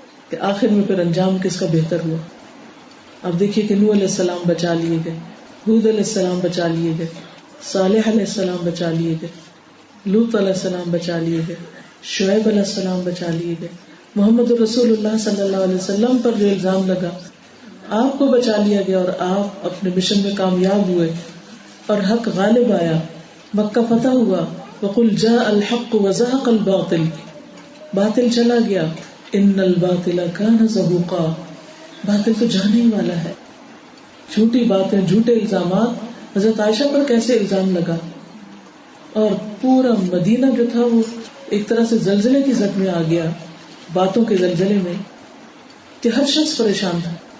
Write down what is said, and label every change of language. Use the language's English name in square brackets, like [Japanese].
[Urdu] کہ آخر میں پھر انجام کس کا بہتر ہوا؟ اب دیکھیے کہ نوح علیہ السلام بچا لیے گئے، ہود علیہ السلام بچا لیے گئے، صالح علیہ السلام بچا لیے گئے، لوط علیہ السلام بچا لیے گئے، شعیب علیہ السلام بچا لیے گئے. محمد رسول اللہ صلی اللہ علیہ وسلم پر جو الزام لگا آپ کو بچا لیا گیا، اور آپ اپنے مشن میں کامیاب ہوئے اور حق غالب آیا، مکہ فتح ہوا. [Arabic] وقل جاء الحق وزهق الباطل، [Urdu] باطل چلا گیا. [Arabic] ان الباطل کان زہوقا، [Urdu] باطل تو جانے ہی والا ہے. جھوٹی باتیں، جھوٹے الزامات. حضرت عائشہ پر کیسے الزام لگا، اور پورا مدینہ جو تھا وہ ایک طرح سے زلزلے کی زد میں آ گیا، باتوں کے زلزلے میں، کہ ہر شخص پریشان تھا.